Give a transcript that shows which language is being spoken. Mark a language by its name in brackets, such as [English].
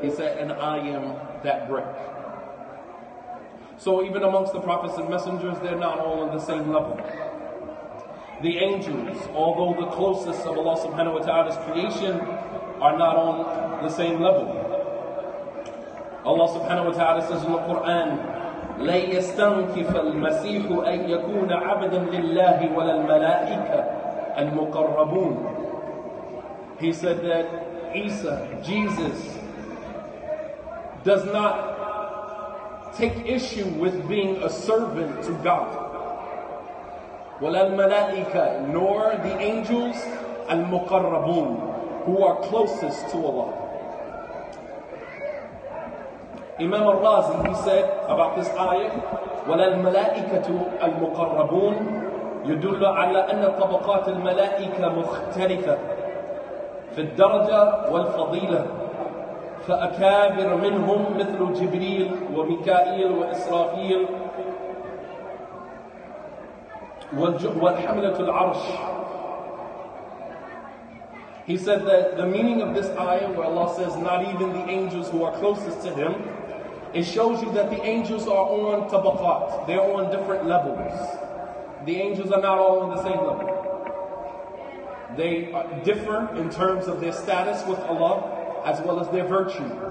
[English] He said, and I am that brick. So even amongst the prophets and messengers, they're not all on the same level. The angels, although the closest of Allah subhanahu wa ta'ala's creation, are not on the same level. Allah subhanahu wa ta'ala says in the Quran, [Arabic] لَن يَسْتَنْكِفَ الْمَسِيحُ أَن يَكُونَ عَبْدًا لِلَّهِ وَلَا الْمَلَائِكَةُ الْمُقَرَّبُونَ. [English] He said that Isa, Jesus, does not take issue with being a servant to God. [Arabic] وَلَا الْمَلَائِكَةُ, [English] nor the angels al-muqarrabun, who are closest to Allah. [Arabic] Imam al-Razi, [English] he said about this ayah, [Arabic] وَلَا الْمَلَائِكَةُ الْمُقَرَّبُونَ يدل على أن طبقات الملائكة مختلفة في الدرجة والفضيلة، فأكابر منهم مثل جبريل وميكائيل وإسرافيل والحملة العرش. [English] He said that the meaning of this ayah, where Allah says not even the angels who are closest to Him, it shows you that the angels are on tabaqat. They're on different levels. The angels are not all on the same level. They differ in terms of their status with Allah as well as their virtue.